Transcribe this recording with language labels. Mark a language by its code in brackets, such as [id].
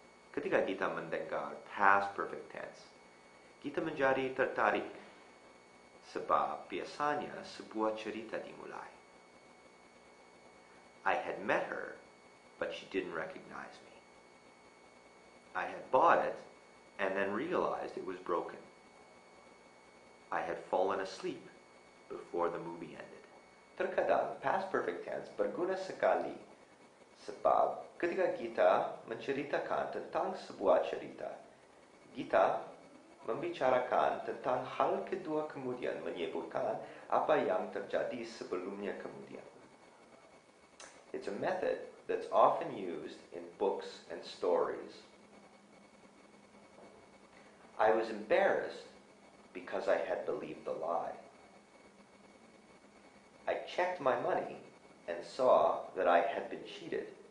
[id] Ketika kita mendengar past perfect tense, kita menjadi tertarik sebab biasanya sebuah cerita dimulai. [en] I had met her, but she didn't recognize me. I had bought it and then realized it was broken. I had fallen asleep before the movie ended. [id] Terkadang past perfect tense berguna sekali sebab ketika kita menceritakan tentang sebuah cerita, kita membicarakan tentang hal kedua kemudian menyebutkan apa yang terjadi sebelumnya kemudian. [en] It's a method that's often used in books and stories. I was embarrassed because I had believed the lie. I checked my money and saw that I had been cheated.